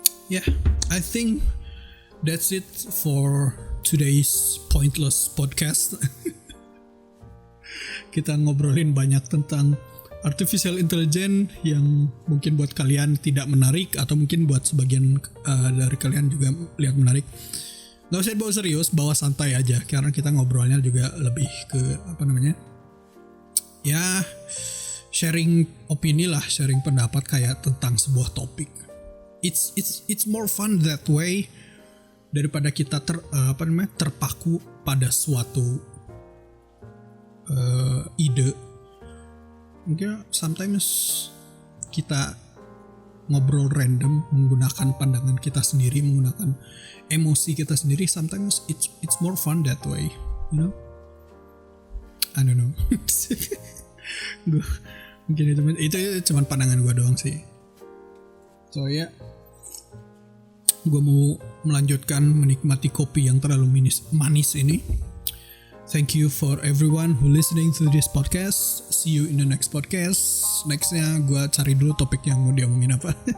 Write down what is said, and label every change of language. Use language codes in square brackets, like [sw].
[en] Yeah, I think that's it for today's pointless podcast. [id] Kita ngobrolin banyak tentang artificial intelligence yang mungkin buat kalian tidak menarik, atau mungkin buat sebagian dari kalian juga lihat menarik. Gak usah dibawa serius, bawa santai aja, karena kita ngobrolnya juga lebih ke ya sharing opini lah, sharing pendapat kayak tentang sebuah topik. [en] It's more fun that way [id] daripada kita terpaku pada suatu ide. Mungkin sometimes kita ngobrol random menggunakan pandangan kita sendiri, menggunakan emosi kita sendiri. [en] Sometimes it's more fun that way. you know. I don't know. [id] Gue mungkin itu cuma pandangan gue doang sih. So ya, gue mau melanjutkan menikmati kopi yang terlalu manis ini. [en] Thank you for everyone who listening to this podcast. See you in the next podcast. [id] Nextnya gue cari dulu topik yang mau diomongin apa.